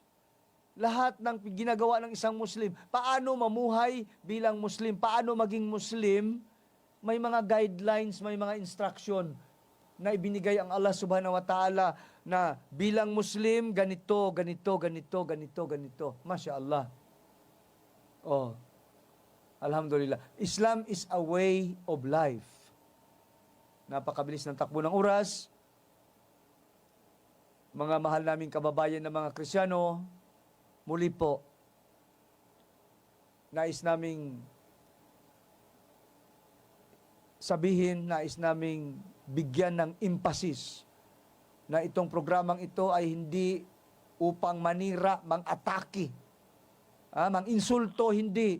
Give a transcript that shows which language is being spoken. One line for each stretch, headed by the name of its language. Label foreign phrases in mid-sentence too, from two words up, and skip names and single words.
Filipino: Lahat ng ginagawa ng isang Muslim, paano mamuhay bilang Muslim, paano maging Muslim, may mga guidelines, may mga instruction na ibinigay ang
Arabic: الله سبحانه وتعالى
Filipino: na bilang Muslim, ganito, ganito, ganito, ganito, ganito.
Arabic: ما شاء الله. الحمد لله.
English: Islam is a way of life.
Filipino: Napakabilis ng takbo ng oras. Mga mahal naming kababayan ng mga Kristiyano, muli po, nais naming sabihin, nais naming bigyan ng emphasis na itong programang ito ay hindi upang manira, mang-atake, mang-insulto, hindi.